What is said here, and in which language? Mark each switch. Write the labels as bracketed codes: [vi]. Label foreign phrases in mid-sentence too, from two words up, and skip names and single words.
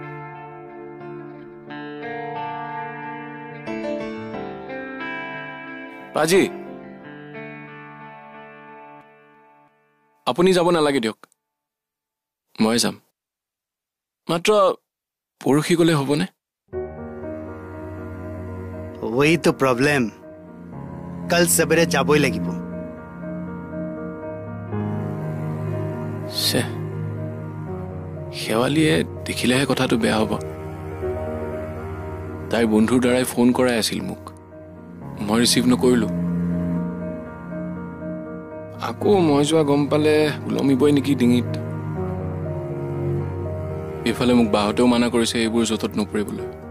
[as] পাজি আপুনি যাব নালাগে দিয়ক মই যাম মাত্ৰ পৰহি গ'লে হ'বনে [hi] वही तो प्रॉब्लम कल सवेरे [as] যাবই লাগিব শেৱালীয়ে দেখিলেহে কথাটো বেয়া হ'ব তাইৰ বন্ধুৰ দ্বাৰাই ফোন কৰাই আছিল মোক মই ৰিচিভ নকৰিলোঁ আকৌ মই যোৱা গম পালে ওলমিবই নেকি ডিঙিত এইফালে মোক বাহঁতেও মানা কৰিছে এইবোৰ য'তত নপৰিবলৈ